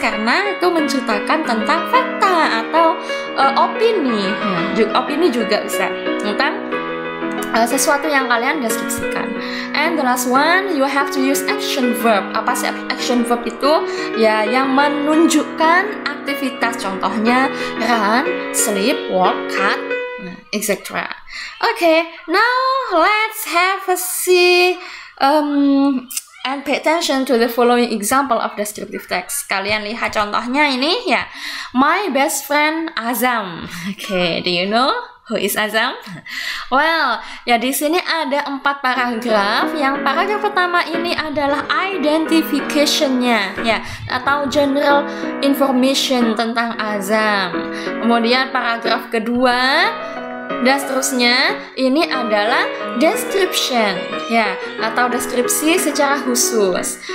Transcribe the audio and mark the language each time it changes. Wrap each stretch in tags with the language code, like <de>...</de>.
<id>Karena itu menceritakan tentang fakta atau opini. Opini juga bisa tentang sesuatu yang kalian deskripsikan.</id> <en>And the last one, you have to use action verb.</en> <id>Apa sih action verb itu? Ya, yang menunjukkan aktivitas. Contohnya run, sleep, walk, cut, etc.</id> <en>Okay, now let's have a see and pay attention to the following example of descriptive text.</en> <id>Kalian lihat contohnya ini ya.</id> <en>My best friend Azam. Okay, do you know who is Azam?</en> <id>Well, ya di sini ada 4 paragraf. Yang paragraf pertama ini adalah identification-nya ya, atau general information tentang Azam. Kemudian paragraf kedua dan seterusnya ini adalah description ya, atau deskripsi secara khusus.</id>